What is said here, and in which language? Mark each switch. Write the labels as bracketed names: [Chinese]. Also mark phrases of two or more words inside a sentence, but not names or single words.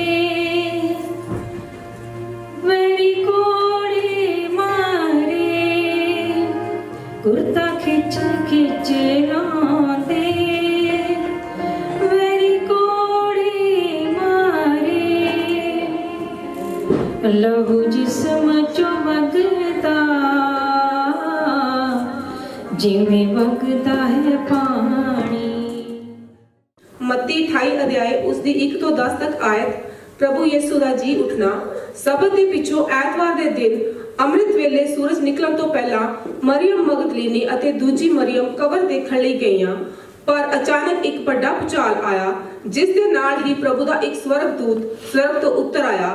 [Punjabi] ਵੈਰੀ ਕੋੜੇ ਮਾਰੇ, ਕੁੜਤਾ ਖਿੱਚ ਖਿੱਚ ਲਾਂਦੇ ਵੈਰੀ ਕੋੜੇ ਮਾਰੇ, ਲਹੂ ਜਿਸਮ ਚੋਂ ਵਗਦਾ ਜਿਵੇਂ ਵਗਦਾ ਹੈ ਪਾਣੀ। ਮੱਤੀ 28 ਅਧਿਆਇ ਉਸ ਦੀ 1 ਤੋਂ 10 ਤੱਕ ਆਇਤ। ਪ੍ਰਭੂ ਯਿਸੂ ਦਾ ਜੀ ਉੱਠਣਾ। ਸਬਤ ਦੇ ਪਿੱਛੋਂ ਐਤਵਾਰ ਦੇ ਦਿਨ ਅੰਮ੍ਰਿਤ ਵੇਲੇ ਸੂਰਜ ਨਿਕਲਣ ਤੋਂ ਪਹਿਲਾਂ ਮਰੀਅਮ ਮਗਦਲੀਨੀ ਅਤੇ ਦੂਜੀ ਮਰੀਅਮ ਕਬਰ ਦੇਖਣ ਲਈ ਗਈਆਂ, ਪਰ ਅਚਾਨਕ ਇੱਕ ਵੱਡਾ ਭੂਚਾਲ ਆਇਆ, ਜਿਸ ਦੇ ਨਾਲ ਹੀ ਪ੍ਰਭੂ ਦਾ ਇੱਕ ਸਵਰਗਦੂਤ ਸਵਰਗ ਤੋਂ ਉੱਤਰ ਆਇਆ।